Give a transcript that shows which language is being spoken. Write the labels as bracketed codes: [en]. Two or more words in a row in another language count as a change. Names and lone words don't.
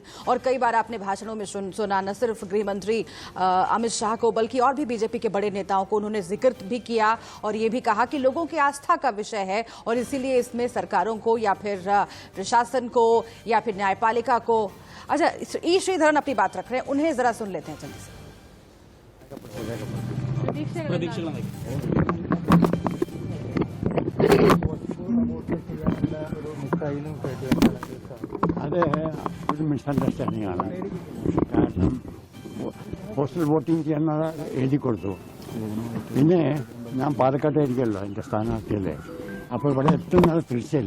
[hi] और कई बार आपने भाषणों में सुना, न सिर्फ गृह मंत्री अमित शाह को बल्कि और भी बीजेपी के बड़े नेताओं को उन्होंने जिक्र भी किया और ये भी कहा कि लोगों की आस्था का विषय है और इसीलिए इसमें सरकारों को या फिर प्रशासन को या फिर न्यायपालिका को। अच्छा, ई श्रीधरन अपनी बात रख रहे हैं, उन्हें जरा सुन लेते हैं जल्दी से। [ml] അതെ ഒരു മിസ്അണ്ടർസ്റ്റാൻഡിംഗ് ആണ്. കാരണം [en] postal voting [ml] ചെയ്യുന്നത് എഴുതി കൊടുത്തു. പിന്നെ ഞാൻ പാലക്കാട്ടായിരിക്കുമല്ലോ എൻ്റെ സ്ഥാനാർത്ഥിയല്ലേ, അപ്പോൾ ഇവിടെ എത്തുന്നത് തീർച്ചയില്ല.